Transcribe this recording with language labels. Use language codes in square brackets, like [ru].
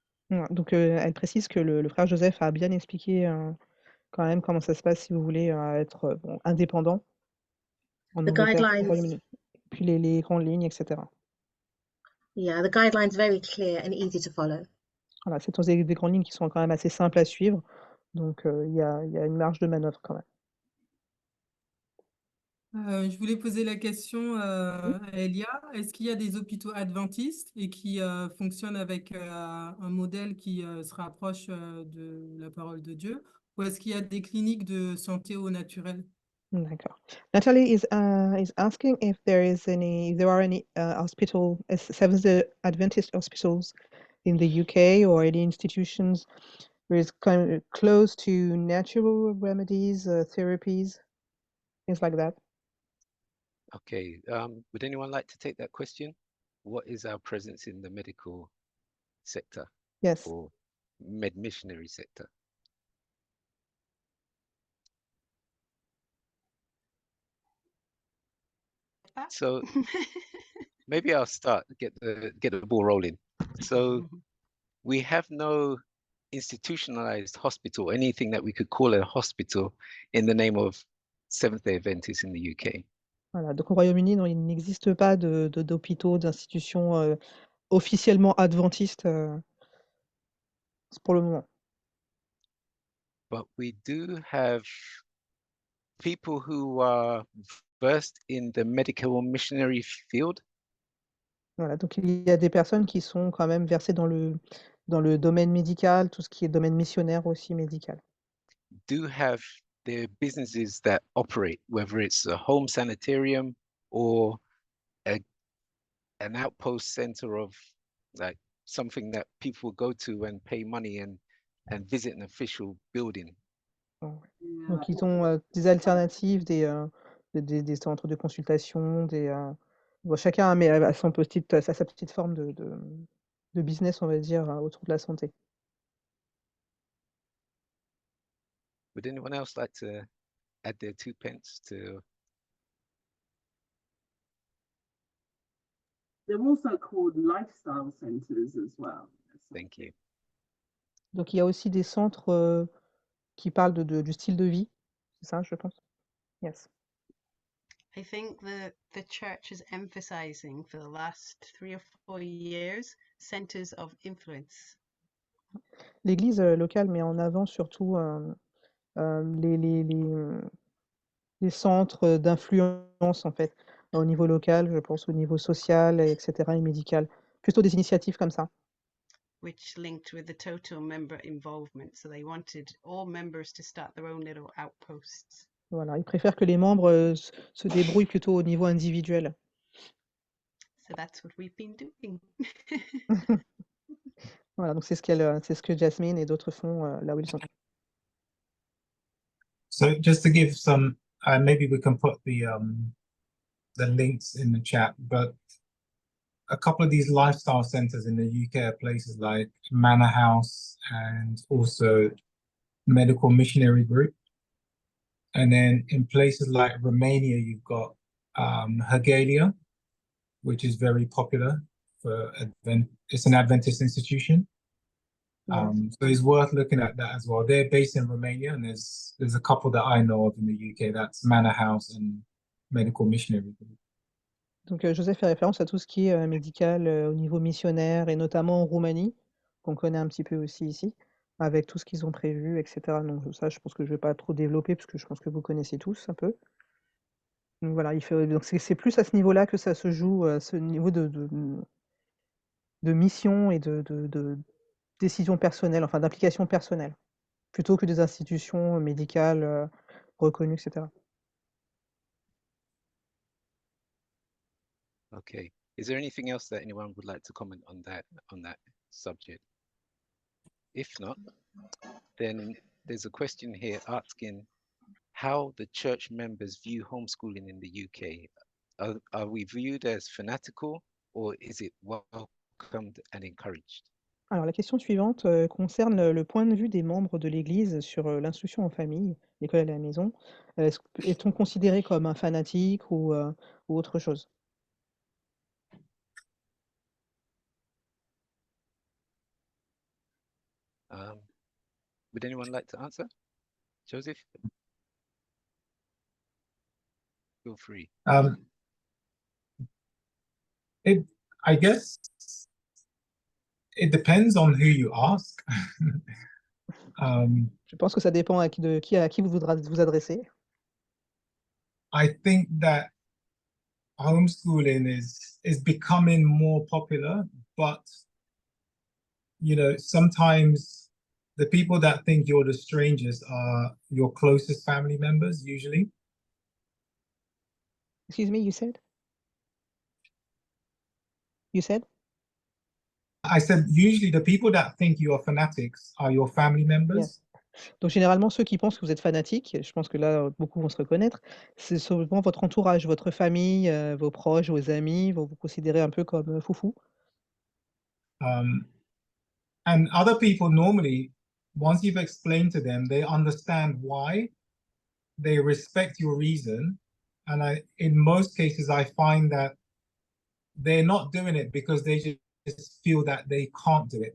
[fr] Ouais, donc, elle précise que le frère Joseph a bien expliqué quand même comment ça se passe si vous voulez être indépendant en [en] The [fr] Angleterre, au [en] guidelines, [fr] Royaume-Uni. Puis les grandes lignes, etc. [en] yeah, the guidelines very clear and easy to follow. [fr] Voilà, c'est des grandes lignes qui sont quand même assez simples à suivre. Donc, il y a une marge de manœuvre quand même. Je voulais poser la question Oui. à Elia. Est-ce qu'il y a des hôpitaux adventistes et qui fonctionnent avec un modèle qui se rapproche de la parole de Dieu? Ou est-ce qu'il y a des cliniques de santé au naturel? D'accord. [en] Natalie is asking if there are any Seventh-day Adventist hospitals in the UK or any institutions where it's kind of close to natural remedies, therapies, things like that. Okay, would anyone like to take that question? What is our presence in the medical sector Yes. or missionary sector? So maybe I'll start, get the ball rolling. So we have no institutionalized hospital, anything that we could call a hospital in the name of Seventh-day Adventists in the UK. [fr] Voilà, donc au Royaume-Uni, non, il n'existe pas d'hôpitaux, d'institutions officiellement adventistes pour le moment. [en] but we do have people who are versed in the medical missionary field. [fr] Voilà, donc il y a des personnes qui sont quand même versées dans le domaine médical, tout ce qui est domaine missionnaire aussi médical. [en] Do have their businesses that operate, whether it's a home sanitarium or an outpost center of like something that people go to and pay money and visit an official building. [fr] Donc ils ont des alternatives, des centres de consultation, bon, chacun a sa petite forme de business, on va dire, autour de la santé. [en] Would anyone else like to add their 2 pence to? They're also called lifestyle centers as well. Thank you. [fr] Donc il y a aussi des centres qui parlent du style de vie, c'est ça, je pense. [en] Yes. I think the church is emphasizing for the last 3 or 4 years centers of influence. [fr] L'église locale met en avant surtout les centres d'influence, en fait, au niveau local, je pense au niveau social, etc., et médical. Plutôt des initiatives comme ça. [en] Which linked with the total member involvement. So they wanted all members to start their own little outposts. [fr] Voilà, ils préfèrent que les membres se débrouillent plutôt au niveau individuel. [en] So that's what we've been doing. [fr] Voilà, donc c'est ce que Jasmine et d'autres font là où ils sont. [en] So just to give some, maybe we can put the links in the chat, but a couple of these lifestyle centers in the UK are places like Manor House and also Medical Missionary Group. And then in places like Romania, you've got Hagalia, which is very popular for it's an Adventist institution. So it's worth looking at that as well. They're based in Romania, and there's a couple that I know of in the UK. That's Manor House and Medical Missionary Group. [fr] Donc Joseph fait référence à tout ce qui est médical au niveau missionnaire et notamment en Roumanie, qu'on connaît un petit peu aussi ici, avec tout ce qu'ils ont prévu, etc. Donc ça, je pense que je ne vais pas trop développer parce que je pense que vous connaissez tous un peu. Donc voilà, donc c'est plus à ce niveau-là que ça se joue, à ce niveau de mission et de décision personnelle, enfin d'implication personnelle, plutôt que des institutions médicales reconnues, etc. [en] Okay. Is there anything else that anyone would like to comment on that subject? If not, then there's a question here asking how the church members view homeschooling in the UK. Are we viewed as fanatical or is it welcomed and encouraged? [fr] Alors la question suivante concerne le point de vue des membres de l'Église sur l'instruction en famille, l'école à la maison. Est-on considéré comme un fanatique ou autre chose? [en] Would anyone like to answer? Joseph? Feel free. I guess it depends on who you ask. [fr] Je pense que ça dépend à qui vous voudra vous adresser. [en] I think that homeschooling is becoming more popular, but sometimes the people that think you're the strangest are your closest family members usually. Excuse me, you said? You said? I said usually the people that think you are fanatics are your family members. Yes. [fr] Donc généralement, ceux qui pensent que vous êtes fanatique, je pense que là, beaucoup vont se reconnaître, c'est souvent votre entourage, votre famille, vos proches, vos amis vont vous considérer un peu comme foufou. [en] And other people normally, once you've explained to them, they understand why, they respect your reason. And in most cases, I find that they're not doing it because they just feel that they can't do it.